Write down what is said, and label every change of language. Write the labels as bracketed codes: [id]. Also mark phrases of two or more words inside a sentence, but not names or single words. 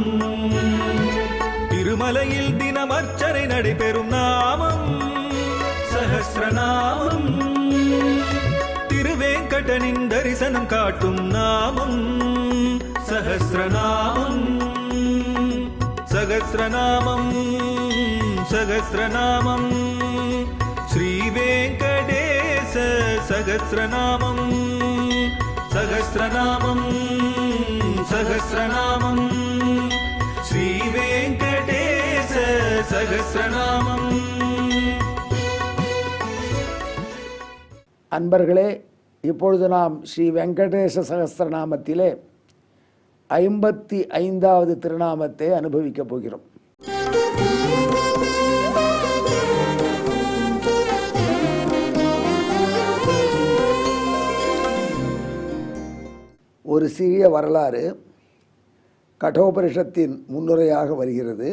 [ta] திருமலையில் தினம் அர்ச்சனை நடைபெறும் நாமம் சஹஸ்ரநாமம். திருவேங்கடனின் தரிசனம் காட்டும் நாமம் சஹஸ்ரநாமம். [sa] सहस्रनामं सहस्रनामं श्रीवेङ्कटेश सहस्रनामं सहस्रनामं सहस्रनामं श्रीवेङ्कटेश सहस्रनामं। [ta] அன்பர்களே, இப்பொழுது நாம் ஸ்ரீ வெங்கடேச சகஸ்ரநாமத்திலே 55வது திருநாமத்தை அனுபவிக்கப் போகிறோம். ஒரு சிறிய வரலாறு கட்டோபனிஷத்தின் முன்னுரையாக வருகிறது.